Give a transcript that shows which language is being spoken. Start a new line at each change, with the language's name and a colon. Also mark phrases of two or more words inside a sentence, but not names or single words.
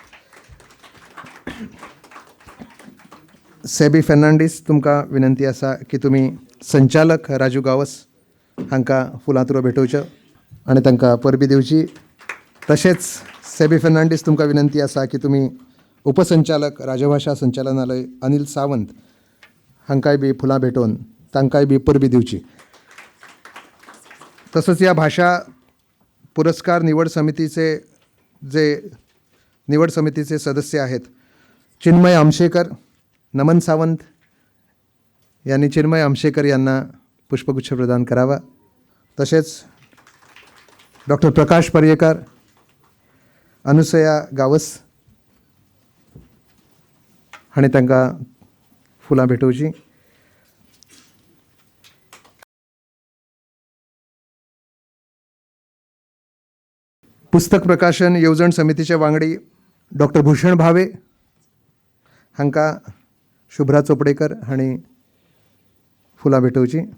Konkani: सेबी फेर्नांडीस तुमकां विनंती आसा की तुमी संचालक राजू गावस हांकां फुलांतरो भेटोवच्यो आनी तांकां परबी दिवची. तशेंच सेबी फेर्नांडीस तुमकां विनंती आसा की तुमी उपसंचालक राजभाषा संचालनालय अनिल सावंत हांकांय बी फुलां भेटोवन तांकांय बी परबी दिवची. तसोच ह्या भाशा
Marathi: पुरस्कार निवड समितीचे सदस्य आहेत चिन्मय आमशेकर, नमन सावंत यांनी चिन्मय आमशेकर यांना पुष्पगुच्छ प्रदान करावा.
Konkani: तसेच डॉक्टर प्रकाश पर्येकर, अनुसया गावस हांणी तांकां फुलां भेटोवची. पुस्तक प्रकाशन येवजण समितीचे वांगडी डॉक्टर भूषण भावे हांकां शुभ्रा चोपडेकर हांणी फुलां भेटोवची.